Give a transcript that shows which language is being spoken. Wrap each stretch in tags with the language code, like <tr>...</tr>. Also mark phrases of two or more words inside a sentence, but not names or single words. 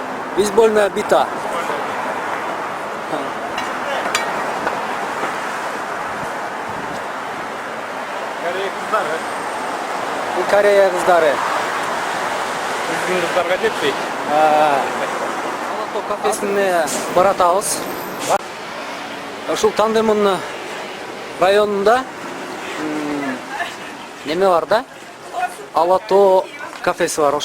<ru>Бейсбольная бита.</ru> <ky>Корея кыздары. Bu Koreya kızları. Биздин кыздарга жетпейт. Алатоо кафесине баратабыз. Ушул Тандемон районунда неме бар да? Алатоо кафеси бар.</ky>